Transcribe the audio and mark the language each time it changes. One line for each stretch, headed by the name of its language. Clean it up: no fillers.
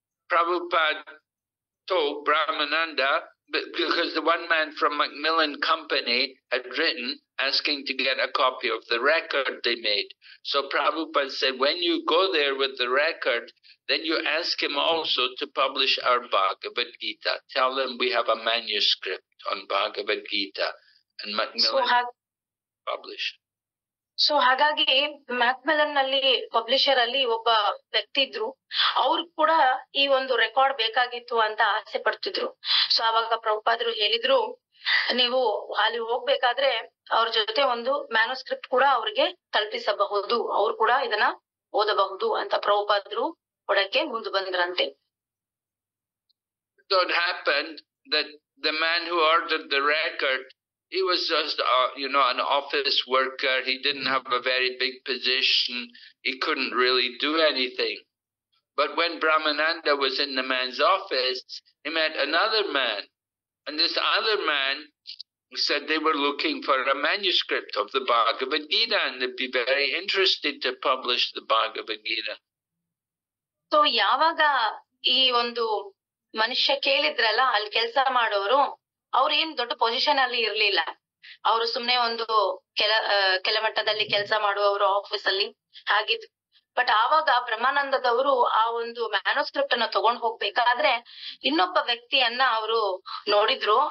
English: Prabhupada told Brahmananda, because the one man from Macmillan Company had written asking to get a copy of the record they made. So Prabhupada said, when you go there with the record, then you ask him also to publish our Bhagavad Gita. Tell him we have a manuscript on Bhagavad Gita, and Macmillan published.
Kannada: So ಹಾಗಾಗಿ ಮ್ಯಾಕ್ಮೆಲನ್ ನಲ್ಲಿ publisher ಅಲ್ಲಿ ಒಬ್ಬ ವ್ಯಕ್ತಿ ಇದ್ರು. ಅವ್ರು ಕೂಡ ಈ ಒಂದು ರೆಕಾರ್ಡ್ ಬೇಕಾಗಿತ್ತು ಅಂತ ಆಸೆ ಪಡ್ತಿದ್ರು. ಸೊ ಅವಾಗ ಪ್ರಭುಪಾದರು ಹೇಳಿದ್ರು, ನೀವು ಅಲ್ಲಿ ಹೋಗ್ಬೇಕಾದ್ರೆ ಅವ್ರ ಜೊತೆ ಒಂದು ಮ್ಯಾನುಸ್ಕ್ರಿಪ್ಟ್ ಕೂಡ ಅವ್ರಿಗೆ ತಲುಪಿಸಬಹುದು, ಅವ್ರು ಕೂಡ ಇದನ್ನ ಓದಬಹುದು ಅಂತ ಪ್ರಭುಪಾದರು ಕೊಡಕ್ಕೆ ಮುಂದೆ ಬಂದ್ರಂತೆ.
English: So it happened that the man who ordered the record, he was just, an office worker. He didn't have a very big position. He couldn't really do anything. But when Brahmananda was in the man's office, he met another man. And this other man said they were looking for a manuscript of the Bhagavad Gita and they'd be very interested to publish the Bhagavad Gita.
Kannada: So ಯಾವಾಗ ಈ ಒಂದು ಮನುಷ್ಯ ಕೇಳಿದ್ರಲ್ಲ, ಅಲ್ಲಿ ಕೆಲಸ ಮಾಡೋರು, ಅವ್ರು ಏನ್ ದೊಡ್ಡ ಪೊಸಿಷನ್ ಅಲ್ಲಿ ಇರ್ಲಿಲ್ಲ. ಅವ್ರು ಸುಮ್ನೆ ಒಂದು ಕೆಲ ಮಟ್ಟದಲ್ಲಿ ಕೆಲಸ ಮಾಡುವವರು ಆಫೀಸ್ ಅಲ್ಲಿ ಹಾಗಿದ್ರು. ಬಟ್ ಆವಾಗ ಬ್ರಹ್ಮಾನಂದದವರು ಆ ಒಂದು ಮ್ಯಾನುಸ್ಕ್ರಿಪ್ಟ್ ಅನ್ನ ತಗೊಂಡ್ ಹೋಗ್ಬೇಕಾದ್ರೆ ಇನ್ನೊಬ್ಬ ವ್ಯಕ್ತಿಯನ್ನ ಅವರು ನೋಡಿದ್ರು.